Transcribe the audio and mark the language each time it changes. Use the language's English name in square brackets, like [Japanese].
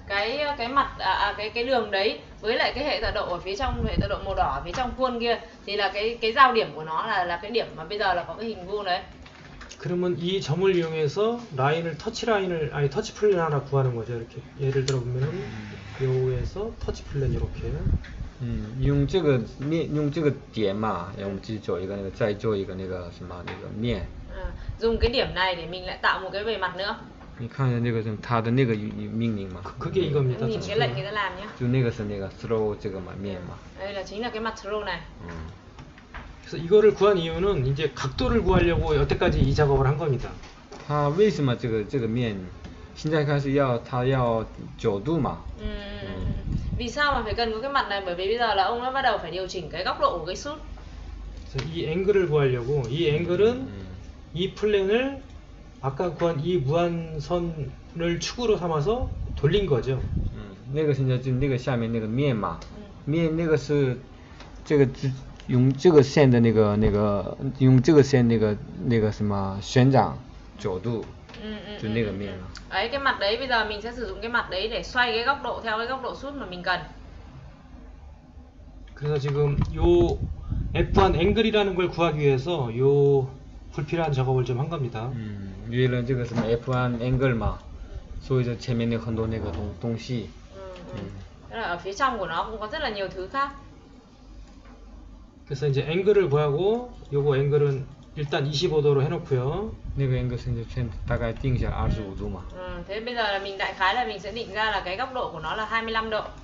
[Vietnamese] cái mặt cái đường đấy với lại cái hệ tọa độ ở phía trong, hệ tọa độ màu đỏ ở phía trong khuôn kia thì là cái giao điểm của nó là cái điểm mà bây giờ là có cái hình vuông đấy. [Korean] 그러면 이 점을 이용해서 라인을 터치 플랜 하나 구하는 거죠. 이렇게 예를 들어 보면은 요에서 터치 플랜 이렇게. [Chinese] 用这个点嘛，然后我们自己做一个那个，再做一个那个什么那个面。 [Vietnamese] dùng cái điểm này để mình lại tạo một cái bề mặt nữa. [Chinese] 你看见那个是它的那个命令嘛？ [Korean] 그게 이겁니다. [Vietnamese] Nhìn cái lệnh người ta làm nhé. [Chinese] 就那个是那个 throw 这个嘛面嘛。 [Vietnamese] Đây là chính là cái mặt throw này. [Korean] 그래서 이거를 구한 이유는 이제 각도를 구하려고 여태까지 이 작업을 한 겁니다. [Chinese] 它为什么这个面现在开始它要角度嘛？ [Vietnamese] Vì sao mà phải cần có cái mặt này? Bởi vì bây giờ là ông đã bắt đầu phải điều chỉnh cái góc độ của cái shoot. [Korean] 그래서 이 앵글을 구하려고 이 앵글은 이 플랜을 아까 구한 이 무한선을 축으로 삼아서 돌린 거죠. [Chinese] 那个现在就那个下面那个面嘛，面那个是这个用这个线的用这个线那个什么旋转角度，就那个面嘛。 [Vietnamese] Đấy, cái mặt đấy bây giờ mình sẽ sử dụng cái mặt đấy để xoay cái góc độ theo cái góc độ shoot mà mình cần. [Korean] 그래서 지금 요 F1 앵글이라는 걸 구하기 위해서 요 불필요한 작업을 좀 한 겁니다. [Chinese] 为了这个什么 F1 angle 嘛，所以说前面有很多那个东西。 [Vietnamese] Tức là ở phía trong của nó cũng có rất là nhiều thứ khác. [Korean] 그래서 이제 앵글을 구하고 요거 앵글은 일단 25도로 해놓고요. [Chinese] 那个 angle 现在大概定下25度嘛。 [Vietnamese] Thế bây giờ là mình đại khái là mình sẽ định ra là cái góc độ của nó là 25 độ.